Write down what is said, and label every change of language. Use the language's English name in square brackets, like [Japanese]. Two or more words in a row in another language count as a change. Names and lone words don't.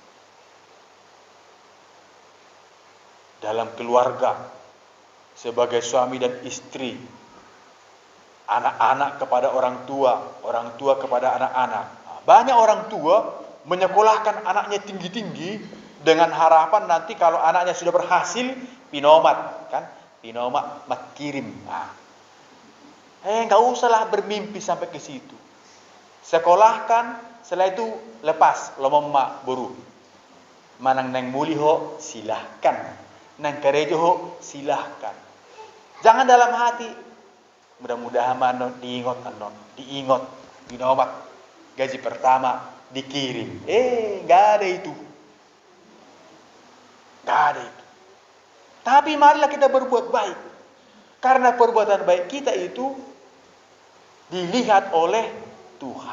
[Indonesian] Dalam keluarga, sebagai suami dan istri, anak-anak kepada orang tua kepada anak-anak. Banyak orang tua menyekolahkan anaknya tinggi-tinggi dengan harapan nanti kalau anaknya sudah berhasil, pinomat, kan? Pinomat mat kirim. Enggak usahlah bermimpi sampai ke situ. Sekolahkan, setelah itu lepas [Batak Toba] lomomma buru. Manang neng muliho silahkan. Neng kerejo silahkan. [Indonesian] Jangan dalam hati. Mudah-mudahan manon diingot pinomat gaji pertama dikirim. Enggak ada itu. Enggak ada itu. Tapi marilah kita berbuat baik. Karena perbuatan baik kita itu dilihat oleh Tuhan.